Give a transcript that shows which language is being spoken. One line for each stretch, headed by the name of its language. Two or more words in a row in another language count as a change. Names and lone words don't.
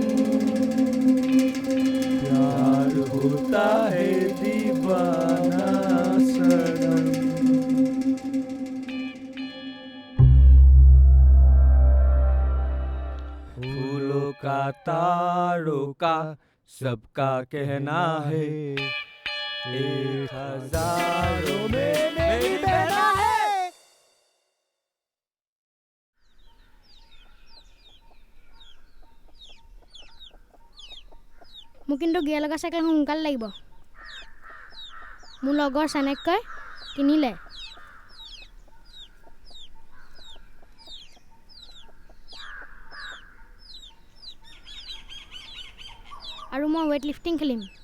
Hindi: प्यार होता है दीवाना सनम फूलों का तारों का सबका कहना है एक हजारों में मेरी बहना है
Assamese: মোক কিন্তু গিয়াৰ লগা চাইকেল সোনকালে লাগিব মোৰ লগৰ চানেককৈ কিনিলে আৰু মই
English: weight lifting
Assamese: খেলিম